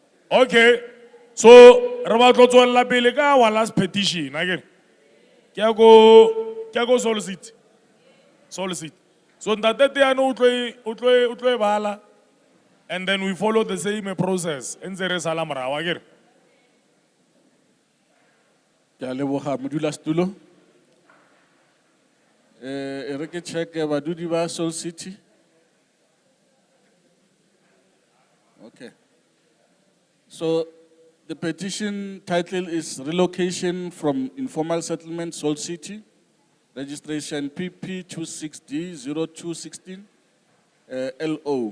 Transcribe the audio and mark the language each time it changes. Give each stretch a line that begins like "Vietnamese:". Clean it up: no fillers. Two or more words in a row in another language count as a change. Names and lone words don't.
Tswana: Okay, so re ba tlo tswella pele ka
English: our last petition again.
Tswana: Ke ya go solicit. Solicit. So ntate teano o tlo e bala,
English: and then we follow the same process.
Tswana: Ntse re sala morao akere. Ke a leboga modulasetulo. E re ke check badudi ba Soul City.
English: Okay. So the petition title is Relocation from Informal Settlement Soul City. Registration PP 26D0216 LO.